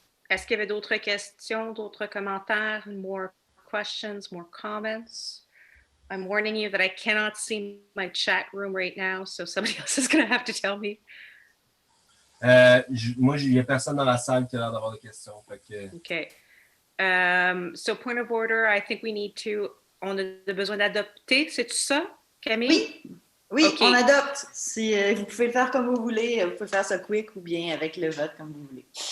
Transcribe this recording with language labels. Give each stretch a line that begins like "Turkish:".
French: Est-ce qu'il y avait d'autres questions, d'autres commentaires?
English: More questions, more comments? I'm warning you that I cannot see my chat room right now, so somebody else is going to have to tell me.
French: Moi, il n'y a personne dans la salle qui a l'air d'avoir des questions.
English: OK. So point of order, I think
French: on a besoin d'adopter, c'est-tu ça,
English: Camille?
French: Oui, okay. On adopte. Vous pouvez le faire comme vous voulez. Vous pouvez faire ça quick ou bien avec le vote comme vous voulez.